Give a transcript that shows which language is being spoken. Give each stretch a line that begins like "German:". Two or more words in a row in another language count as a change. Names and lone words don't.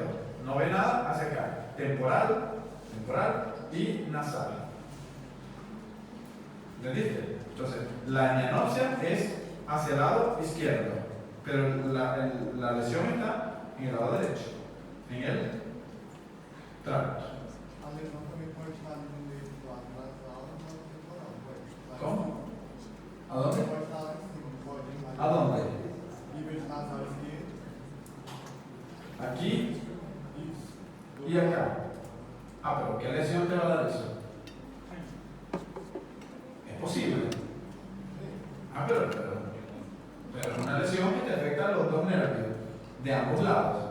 Spanish: No ve nada hacia acá. Temporal y nasal. ¿Entendiste? Entonces, la hemianopsia es hacia el lado izquierdo, pero la lesión está en el lado derecho, en el tracto.
Portuguese: A lesão também pode estar ali no meio do lado nasal e no lado temporal, pode?
Spanish: ¿Cómo? ¿A dónde?
Portuguese: Pode estar lá em cima, pode?
Spanish: ¿A dónde?
Portuguese: Nível de nasal esquerdo.
Spanish: Aquí
Portuguese: Isso.
Spanish: y acá. Ah, pero ¿qué lesión te va a dar eso? Es posible. Ah, pero es una lesión que te afecta a los dos nervios de ambos lados.